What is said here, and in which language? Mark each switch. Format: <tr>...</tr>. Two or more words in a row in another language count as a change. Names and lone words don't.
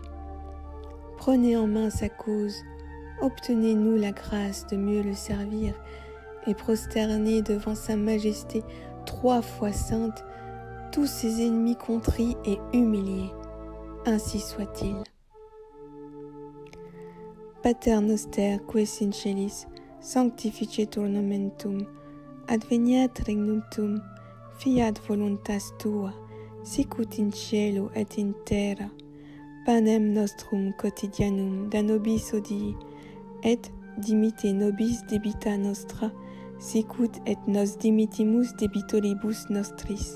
<fr>Prenez en main sa cause, obtenez-nous la grâce de mieux le servir et prosternez devant sa majesté 3 fois sainte tous ses ennemis contrits et humiliés. Ainsi soit-il.</fr> <la>Pater noster qui es in celis, sanctificetur nomen tuum, adveniat regnum tuum, fiat voluntas tua, sicut in cielo et in terra. Panem nostrum quotidianum da nobis hodie, et dimitte nobis debita nostra, sicut et nos dimittimus debitoribus nostris.</la>